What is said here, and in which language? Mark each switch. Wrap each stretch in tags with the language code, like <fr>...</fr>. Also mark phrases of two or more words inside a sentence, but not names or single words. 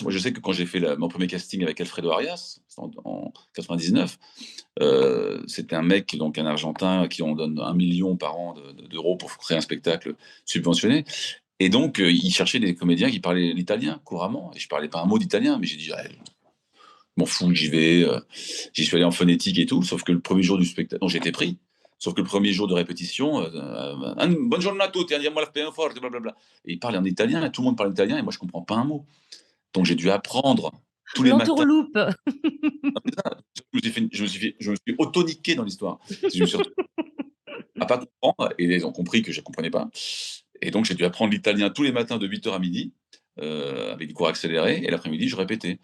<fr>Moi, je sais que quand j'ai fait mon premier casting avec Alfredo Arias, c'était en 99, c'était un mec, donc un Argentin, qui on donne 1 million par an d'euros pour créer un spectacle subventionné. Et donc, il cherchait des comédiens qui parlaient l'italien couramment. Et je parlais pas un mot d'italien, mais j'ai dit, allez, m'en fous, j'y vais. J'y suis allé en phonétique et tout. Sauf que le premier jour du spectacle, donc j'ai été pris. Sauf que le premier jour de répétition,</fr> <it>buongiorno a tutti, andiamo alla pianoforte,</it> <fr>blablabla. Et il parle en italien, et tout le monde parle italien, et moi je comprends pas un mot. Donc j'ai dû apprendre tous les matins. L'entourloupe. Je me suis auto-niqué dans l'histoire. Je me suis retrouvé à pas comprendre, et ils ont compris que je ne comprenais pas. Et donc j'ai dû apprendre l'italien tous les matins de 8 heures à midi, avec des cours accélérés, et l'après-midi je répétais.</fr>